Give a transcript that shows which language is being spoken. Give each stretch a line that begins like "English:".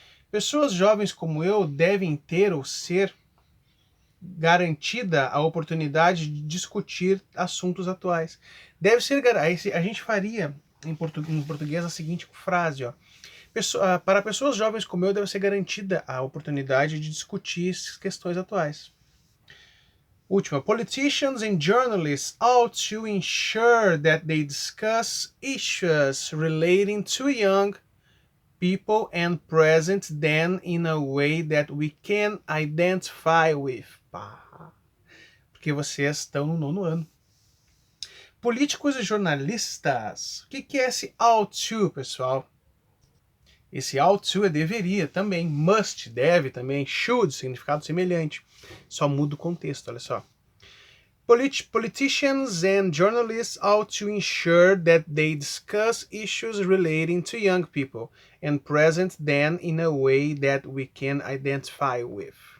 Portuguese: Pessoas jovens como eu devem ter ou ser garantida a oportunidade de discutir assuntos atuais. Deve ser, a gente faria em português a seguinte frase, ó. Para pessoas jovens como eu, deve ser garantida a oportunidade de discutir questões atuais. Última,
English: politicians and journalists ought to ensure that they discuss issues relating to young people and present them in a way that we can identify with.
Portuguese: Porque vocês estão no 9º ano. Políticos e jornalistas. O que é esse ought to, pessoal? Esse ought to é deveria também. Must, deve também. Should, significado semelhante. Só muda o contexto, olha só.
English: Politicians and journalists ought to ensure that they discuss issues relating to young people and present them in a way that we can identify with.